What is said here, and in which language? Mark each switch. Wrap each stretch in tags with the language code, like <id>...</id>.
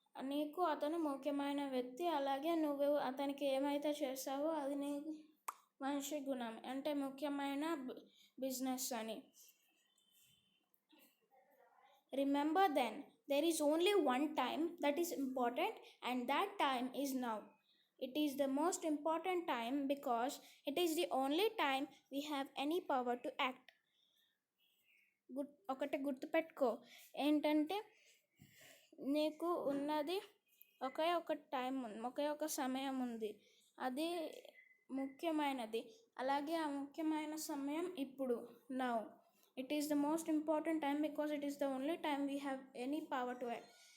<te>నీకు అతను ముఖ్యమైన వ్యక్తి, అలాగే నువ్వు అతనికి ఏమైతే చేసావో అది నీ మనిషి గుణం, అంటే ముఖ్యమైన బిజినెస్ అని.</te> <en>Remember then, there is only one time that is important, and that time is now. It is the most important time because it is the only time we have any power to act.</en> <te>ఒకటి గుర్తుపెట్టుకో, ఏంటంటే నీకు ఉన్నది ఒకే ఒక time ఉంది, ఒకే ఒక సమయం ఉంది, అది ముఖ్యమైనది. అలాగే ఆ ముఖ్యమైన సమయం ఇప్పుడు, now.</te> <en>It is the most important time because it is the only time we have any power to act.</en>